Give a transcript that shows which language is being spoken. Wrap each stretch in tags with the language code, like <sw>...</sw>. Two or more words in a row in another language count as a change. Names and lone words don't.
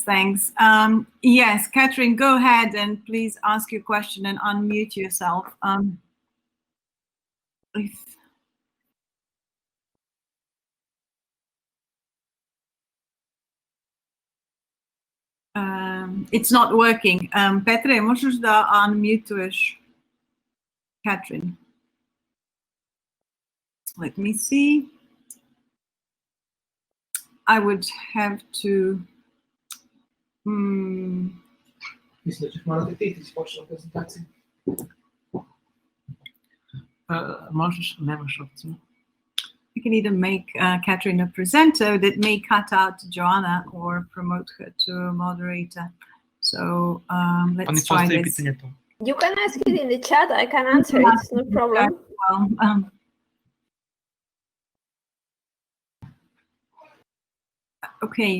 <en>Yes, Catherine, go ahead and please ask your question and unmute yourself. It's not working.</en> <sr>Petre, možeš da unmutuješ Catherine?</sr> <en>Let me see. I would have to.</en> <sr>Mislim da ćeš morati ti početi prezentaciju. Možeš, nemaš opciju.</sr> <en>You can either make Catherine a presenter that may cut out Joana or promote her to moderator. So let's try this. You can ask it in the chat. I can answer it. It's no problem. Well, okay.</en>